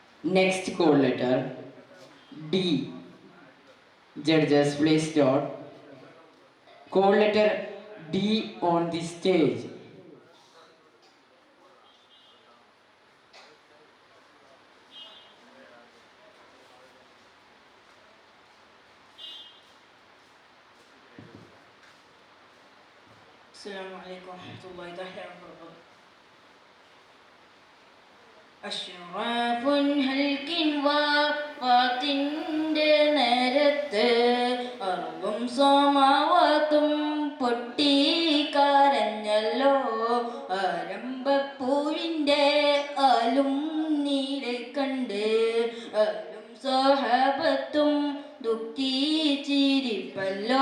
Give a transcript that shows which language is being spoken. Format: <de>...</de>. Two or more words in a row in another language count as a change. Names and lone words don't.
<en>Next call letter D. Judges, please note. Call letter D on the stage.</en> <ar>السلام عليكم ورحمة الله وبركاته. أشرفُ خلقٍ</ar> <ml>വാഫാത്തിൻ്റെ നേരത്ത് അർളും സമാവാത്തും പൊട്ടിക്കരഞ്ഞല്ലോ. ആരംഭപ്പൂവിൻ്റെ ആലും നീരെ കണ്ട് ആലും സഹാബത്തും ദുഃഖിച്ചിരിപ്പല്ലോ.</ml>